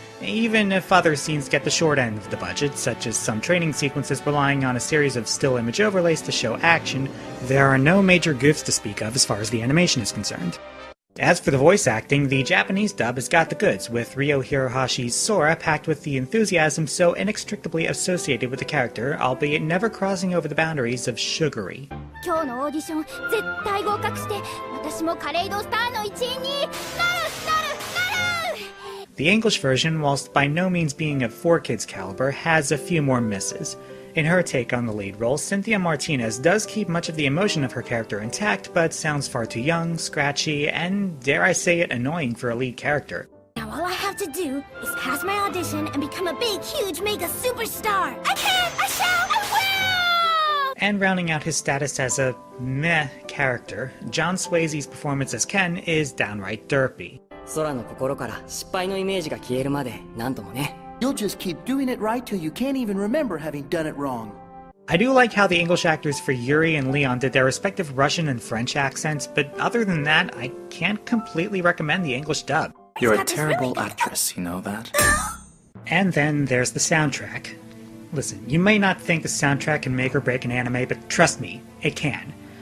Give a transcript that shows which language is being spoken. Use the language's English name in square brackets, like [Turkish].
[English] Even if other scenes get the short end of the budget, such as some training sequences relying on a series of still image overlays to show action, there are no major goofs to speak of as far as the animation is concerned. As for the voice acting, the Japanese dub has got the goods, with Ryo Hirohashi's Sora packed with the enthusiasm so inextricably associated with the character, albeit never crossing over the boundaries of sugary. [Japanese] 今日のオーディション絶対合格して私もカレイドスターの一員になる。 [English] The English version, whilst by no means being of 4Kids caliber, has a few more misses. In her take on the lead role, Cynthia Martinez does keep much of the emotion of her character intact, but sounds far too young, scratchy, and, dare I say it, annoying for a lead character. Now all I have to do is pass my audition and become a big, huge, mega superstar. I can! I shall! I will! And rounding out his status as a meh character, John Swayze's performance as Ken is downright derpy. [Japanese] 空の心から失敗のイメージが消えるまで何度もね。 [English] You'll just keep doing it right till you can't even remember having done it wrong. I do like how the English actors for Yuri and Leon did their respective Russian and French accents, but other than that, I can't completely recommend the English dub. You're a terrible actress, you know that? And then there's the soundtrack. Listen, you may not think the soundtrack can make or break an anime, but trust me, it can.